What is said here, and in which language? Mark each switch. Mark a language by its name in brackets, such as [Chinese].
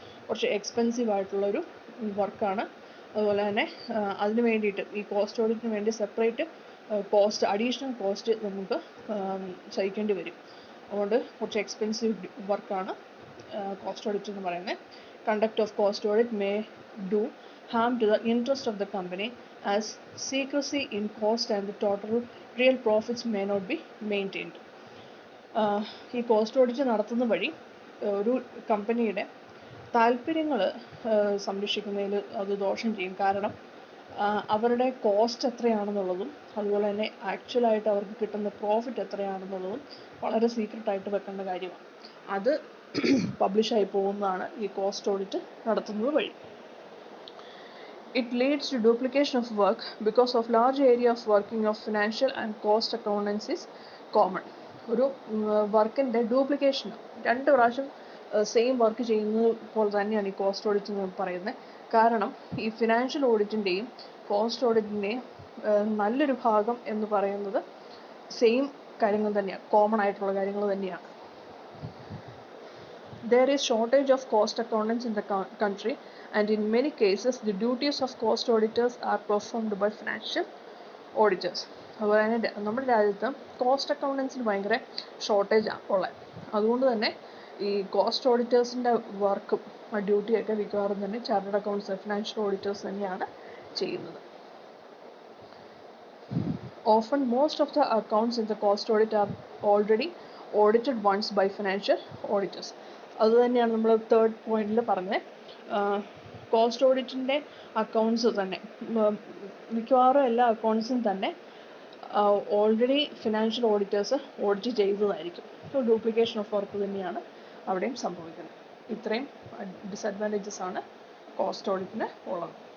[Malayalam] കുറച്ച് എക്സ്പെൻസീവ് ആയിട്ടുള്ളൊരു വർക്കാണ്. അതുപോലെ തന്നെ അതിന് വേണ്ടിയിട്ട് ഈ കോസ്റ്റ് ഓഡിറ്റിന് വേണ്ടി സെപ്പറേറ്റ് കോസ്റ്റ്, അഡീഷണൽ കോസ്റ്റ് നമുക്ക് സഹിക്കേണ്ടി വരും. അതുകൊണ്ട് കുറച്ച് എക്സ്പെൻസീവ് വർക്കാണ് കോസ്റ്റ് ഓഡിറ്റ് എന്ന് പറയുന്നത്. [English] Conduct of cost audit may do harm to the interest of the company as secrecy in cost and the total real profits may not be maintained. [Malayalam] ഈ cost audit നടത്തുന്ന വഴി ഒരു കമ്പനിയുടെ താല്പര്യങ്ങൾ സംരക്ഷിക്കുന്നതിൽ അത് ദോഷം ചെയ്യും. കാരണം അവരുടെ കോസ്റ്റ് എത്രയാണെന്നുള്ളതും അതുപോലെ തന്നെ ആക്ച്വലായിട്ട് അവർക്ക് കിട്ടുന്ന പ്രോഫിറ്റ് എത്രയാണെന്നുള്ളതും വളരെ സീക്രട്ടായിട്ട് വെക്കേണ്ട കാര്യമാണ്. അത് പബ്ലിഷായി പോകുന്നതാണ് ഈ കോസ്റ്റ് ഓഡിറ്റ് നടത്തുന്നത് വഴി. [English] It leads to duplication of work because of large area of working of financial and cost accountants is common. [Malayalam] ഒരു വർക്കിൻ്റെ ഡ്യൂപ്ലിക്കേഷൻ, 2 പ്രാവശ്യം സെയിം വർക്ക് ചെയ്യുന്നത് പോലെ തന്നെയാണ് ഈ കോസ്റ്റ് ഓഡിറ്റ് എന്ന് പറയുന്നത്. കാരണം ഈ ഫിനാൻഷ്യൽ ഓഡിറ്റിൻ്റെയും കോസ്റ്റ് ഓഡിറ്റിൻ്റെയും നല്ലൊരു ഭാഗം എന്ന് പറയുന്നത് സെയിം കാര്യങ്ങൾ തന്നെയാണ്, കോമൺ ആയിട്ടുള്ള കാര്യങ്ങൾ തന്നെയാണ്. [English] There is shortage of cost accountants in the country, and in many cases the duties of cost auditors are performed by financial auditors. [Malayalam] അതുപോലെ തന്നെ നമ്മുടെ രാജ്യത്ത് കോസ്റ്റ് അക്കൗണ്ടൻസിന് ഭയങ്കര ഷോർട്ടേജാണ് ഉള്ളത്. അതുകൊണ്ട് തന്നെ ഈ കോസ്റ്റ് ഓഡിറ്റേഴ്സിൻ്റെ വർക്കും ഡ്യൂട്ടിയൊക്കെ മിക്കവാറും തന്നെ ചാർട്ടേഡ് അക്കൗണ്ട്സ് ഫിനാൻഷ്യൽ ഓഡിറ്റേഴ്സ് തന്നെയാണ് ചെയ്യുന്നത്. [English] Often most of the accounts in the cost audit are already audited once by financial auditors. [Malayalam] അതുതന്നെയാണ് നമ്മൾ തേർഡ് പോയിന്റിൽ പറഞ്ഞത്. കോസ്റ്റ് ഓഡിറ്റിൻ്റെ അക്കൗണ്ട്സ് തന്നെ മിക്കവാറും എല്ലാ അക്കൗണ്ട്സും തന്നെ already financial auditors audit ചെയ്തതായിരിക്കും. [English] so duplication of work [Malayalam] തന്നെയാണ് അവിടെയും സംഭവിക്കുന്നത്. ഇത്രയും ഡിസഡ്വാൻറ്റേജസ് ആണ് കോസ്റ്റ് ഓഡിറ്റിന് ഉള്ളത്.